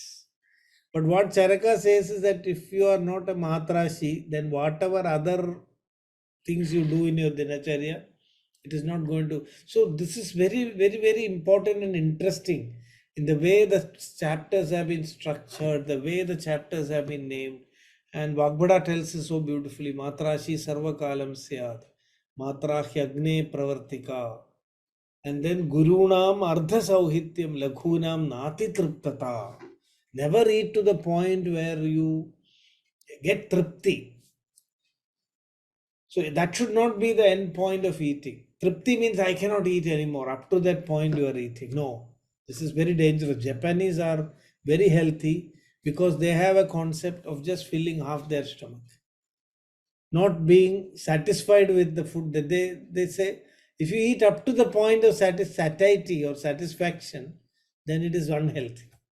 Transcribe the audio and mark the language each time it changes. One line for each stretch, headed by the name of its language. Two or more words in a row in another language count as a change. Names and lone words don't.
English: But what Charaka says is that if you are not a matrashi, then whatever other things you do in your dinacharya, it is not going to. So this is very, very, very important and interesting in the way the chapters have been structured, the way the chapters have been named. And Vagbada tells us so beautifully,
Sanskrit: Matrashi sarvakalam syad, Matrahyagne pravartika.
English: And then
Sanskrit: Gurunam ardha sauhityam laghunam nati triptata.
English: Never eat to the point where you get tripti. So that should not be the end point of eating. Tripti means I cannot eat anymore. Up to that point you are eating. No, this is very dangerous. Japanese are very healthy because they have a concept of just filling half their stomach, not being satisfied with the food that they say if you eat up to the point of satiety or satisfaction, then it is unhealthy.